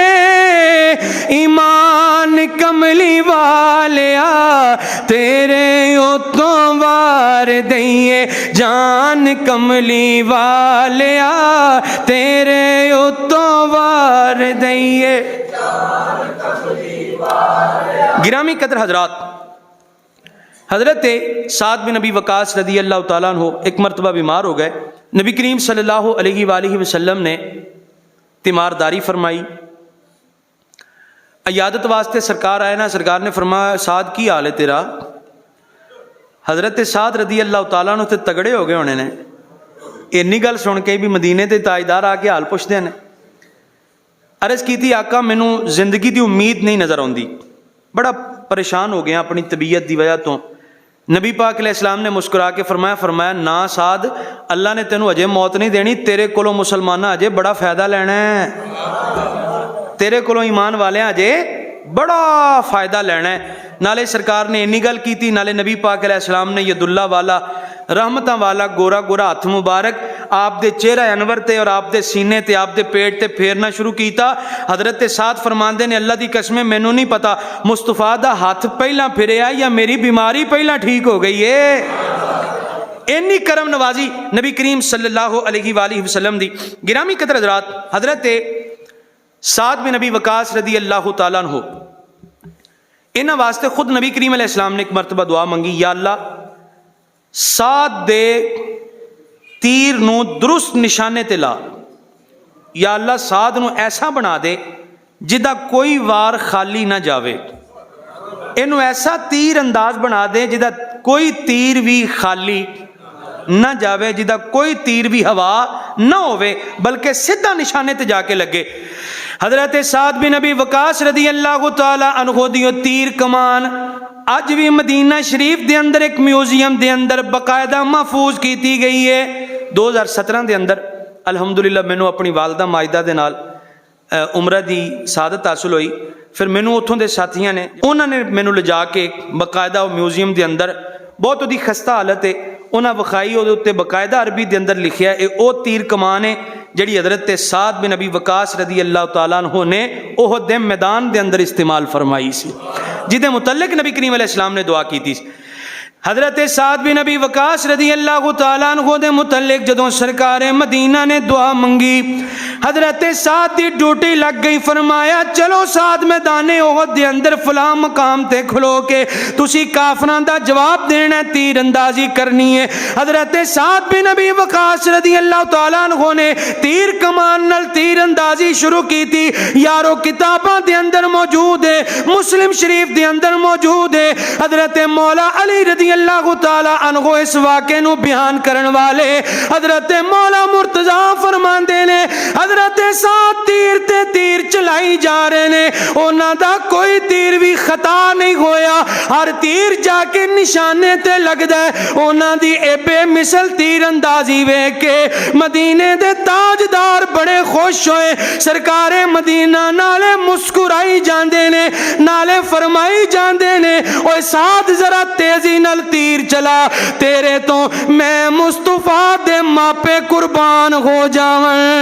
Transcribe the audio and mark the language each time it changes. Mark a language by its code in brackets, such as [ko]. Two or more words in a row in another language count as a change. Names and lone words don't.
[pa] ایمان کملی والیا، تیرے اتوں وار دئیے جان کملی والیا، تیرے اتوں وار دئیے. [ur] گرامی قدر حضرات، حضرت سعد بن نبی وقاص [ar] رضي الله تعالى عنه [ur] ایک مرتبہ بیمار ہو گئے. نبی کریم [ar] صلى الله عليه وسلم [ur] نے تیمارداری فرمائی. [pa] عیادت واسطے سرکار آئے نا، سرکار نے فرمایا سعد کی حال ہے تیرا. حضرت سعد [ar] رضي الله تعالى عنه [pa] تے تگڑے ہو گئے ہونے نے، انی گل سن کے بھی مدینے کے تاجدار آ کے حال پچھتے ہیں. عرض کی آقا مینوں زندگی کی امید نہیں نظر آتی، بڑا پریشان ہو گیا اپنی طبیعت کی وجہ تو. [ur] نبی پاک علیہ السلام نے مسکرا کے فرمایا نا سعد, [pa] اللہ نے تینوں اجے موت نہیں دینی، تیرے کولوں مسلماناں اجے بڑا فائدہ لینا ہے، تیرے کولوں ایمان والے اجے بڑا فائدہ لینا ہے. نالے سرکار نے انی گل کی، نالے نبی پاک علیہ السلام نے یداللہ والا رحمتاں والا گورا گورا ہتھ مبارک آپ دے چہرہ انور تے اور آپ دے سینے تے آپ دے پیٹ تے پھیرنا شروع کیا. حضرت سعد فرماندے نے اللہ دی قسم مینوں نہیں پتا مصطفیٰ دا ہتھ پہلا پھریا یا میری بیماری پہلا ٹھیک ہو گئی ہے. انی کرم نوازی نبی کریم [ar] صلى الله عليه وسلم [pa] दी। گرامی قدر حضرات، حضرت سعد بن نبی وقاص [ar] رضي الله تعالى عنه [pa] انہاں واسطے خود نبی کریم علیہ السلام نے ایک مرتبہ دعا منگی, [ar] يا الله [pa] سعد دے تیر نوں درست نشانے تے لا, [ar] يا الله [pa] سعد نوں ایسا بنا دے جدا کوئی وار خالی نا جاوے، انوں ایسا تیر انداز بنا دے جدا کوئی تیر بھی خالی نا جاوے، جدا کوئی تیر بھی ہوا نا ہووے بلکہ سیدھا نشانے تے جا کے لگے. [ur] حضرت سعد بن نبی وقاص [ar] رضي الله تعالى عنه [ur] دی تیر کمان اج بھی مدینہ شریف کے اندر ایک میوزیم کے اندر باقاعدہ محفوظ کی گئی ہے. [pa] 2017 کے اندر الحمدللہ مینوں اپنی والدہ ماجدہ دے نال عمرہ کی سعادت حاصل ہوئی. پھر مینوں اتھوں کے ساتھیوں نے انہوں نے مینوں لے جا کے باقاعدہ میوزیم کے اندر بہت اس کی خستہ حالت ہے انہیں وکھائی، وہ اتے باقاعدہ عربی کے اندر لکھیا ہے وہ تیر کمان ہے جہڑی حضرت سعد بن نبی وقاص [ar] رضي الله تعالى عنه [pa] نے احد دے میدان کے اندر استعمال فرمائی سی، جدے متعلق نبی کریم علیہ السلام نے دعا کی تھی. حضرت سعد بن نبی وقاص [ar] رضي الله تعالى عنه [pa] دے متعلق جدوں سرکار مدینہ نے دعا منگی، حضرت سعد کی ڈیوٹی لگ گئی. فرمایا چلو سعد میدان احد دے اندر فلاں مقام تے کھلو کے تسی کافراں دا جواب دینا ہے، تیر اندازی کرنی ہے. حضرت سعد بن نبی وقاص [ar] رضي الله تعالى عنه [pa] نے تیر کمان نال تیر اندازی شروع کی تھی. یارو کتاباں دے اندر موجود ہے، مسلم شریف دے اندر موجود ہے. حضرت مولا علی [ar] رضي الله تعالى عنه [pa] اس واقعے نوں بیان کرن والے حضرت مولا مرتضیٰ فرماندے نے حضرت سعد تیر تے تیر چلائی جا رہے نے، انہاں دا کوئی تیر بھی خطا نہیں ہویا، ہر تیر جا کے نشانے تے لگدا ہے. انہاں دی ایبے مثل تیر اندازی ویکھ کے مدینے دے تاجدار بڑے خوش ہوئے، سرکار مدینہ نالے مسکرائی جاندے نے، نالے فرمائی جاندے نے اوئے سعد ذرا تیزی نال تیر چلا، تیرے تو میں مصطفیٰ دے ماپے قربان ہو جاواں.